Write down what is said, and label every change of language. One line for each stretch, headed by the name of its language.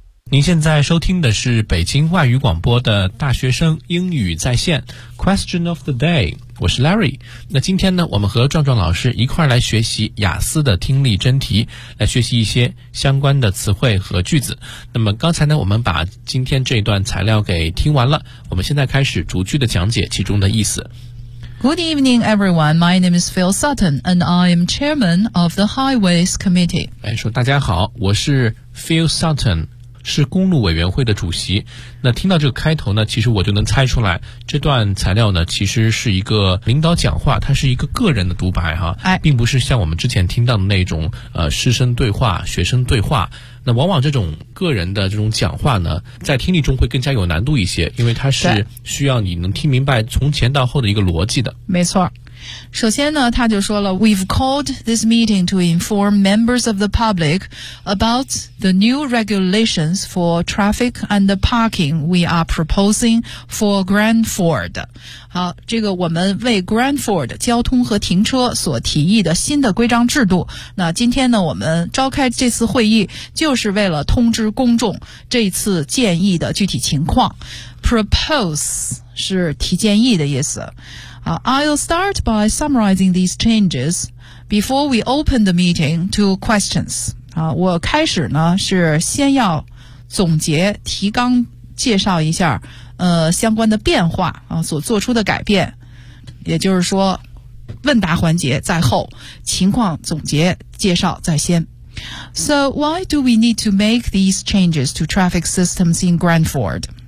Chinese: 您现在收听的是北京外语广播的大学生英语在线 Question of the day， 我是 Larry。那今天呢，我们和壮壮老师一块来学习雅思的听力真题，来学习一些相关的词汇和句子。那么刚才呢，我们把今天这一段材料给听完了，我们现在开始逐句的讲解其中的意思。
English: Good evening, everyone. My name is Phil Sutton, and I am chairman of the Highways Committee.
Chinese: 哎，说大家好，我是 Phil Sutton，是公路委员会的主席。那听到这个开头呢，其实我就能猜出来这段材料呢其实是一个领导讲话，它是一个个人的独白哈，并不是像我们之前听到的那种师生对话、学生对话。那往往这种个人的这种讲话呢，在听力中会更加有难度一些，因为它是需要你能听明白从前到后的一个逻辑的。没错，首先呢，他就说了
English: We've called this meeting to inform members of the public about the new regulations for traffic and the parking we are proposing for Grandford。
Chinese: 好，这个我们为 Grandford 交通和停车所提议的新的规章制度，那今天呢，我们召开这次会议就是为了通知公众这次建议的具体情况。 Propose 是提建议的意思。
English: I'll start by summarizing these changes before we open the meeting to questions.
Chinese: 我开始呢是先要总结提纲，介绍一下相关的变化所做出的改变，也就是说问答环节在后，情况总结介绍在先。
English: So why do we need to make these changes to traffic systems in Grandford?